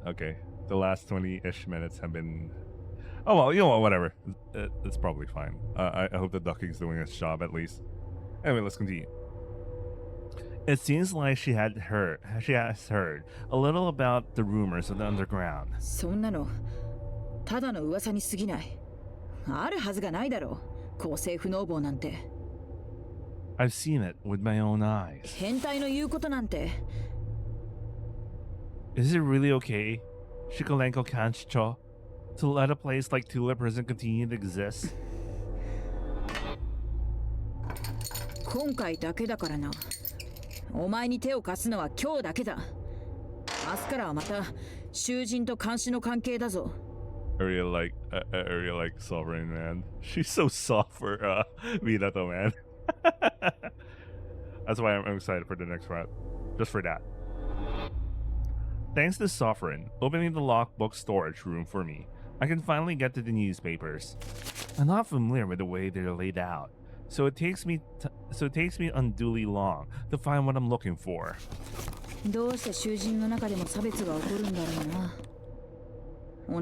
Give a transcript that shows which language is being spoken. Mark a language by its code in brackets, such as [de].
[en] Okay, the last 20-ish minutes have been. Oh well, you know what? Whatever. It's probably fine. I hope the ducking's doing its job at least. Anyway, let's continue. It seems like she has heard a little about the rumors of the underground. [ja] そんなのただの噂に過ぎない。あるはずがないだろう。公正不能坊なんて。 [en] I've seen it with my own eyes. [ja] 変態の言うことなんて。 [en] Is it really okay, Shikolenko Kanchicho, to let a place like Tula Prison continue to exist? [ja] 今回だけだからな。お前に手を貸すのは今日だけだ。明日からはまた囚人と監視の関係だぞ。 [en] I really like Sovereign, man. She's so soft for Minato, man. That's why I'm excited for the next round. Just for that. Thanks to Sovereign opening the lockbook storage room for me, I can finally get to the newspapers. I'm not familiar with the way they're laid out, so it takes me unduly long to find what I'm looking for. [ja] どうして囚人の中でも差別が起こるんだろうな。